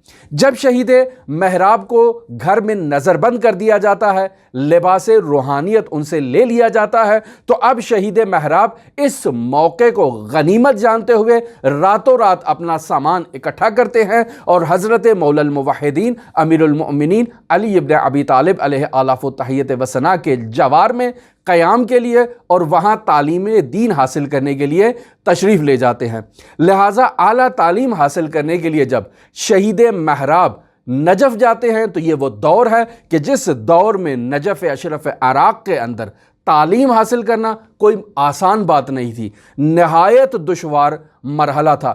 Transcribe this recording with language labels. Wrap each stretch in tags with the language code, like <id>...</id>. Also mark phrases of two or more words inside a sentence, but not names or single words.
<ur>جب شہید محراب کو گھر میں نظر بند کر دیا جاتا ہے، لباس روحانیت ان سے لے لیا جاتا ہے، تو اب شہید محراب اس موقع کو غنیمت جانتے ہوئے راتوں رات اپنا سامان اکٹھا کرتے ہیں اور حضرت مولا الموحدین امیر المؤمنین علی ابن ابی طالب</ur> <ar>علیہ آلاف و تحیت و ثنا</ar> <ur>کے جوار میں قیام کے لیے اور وہاں تعلیم دین حاصل کرنے کے لیے تشریف لے جاتے ہیں۔ لہٰذا اعلیٰ تعلیم حاصل کرنے کے لیے جب شہید محراب نجف جاتے ہیں تو یہ وہ دور ہے کہ جس دور میں نجف اشرف عراق کے اندر تعلیم حاصل کرنا کوئی آسان بات نہیں تھی، نہایت دشوار مرحلہ تھا۔</ur>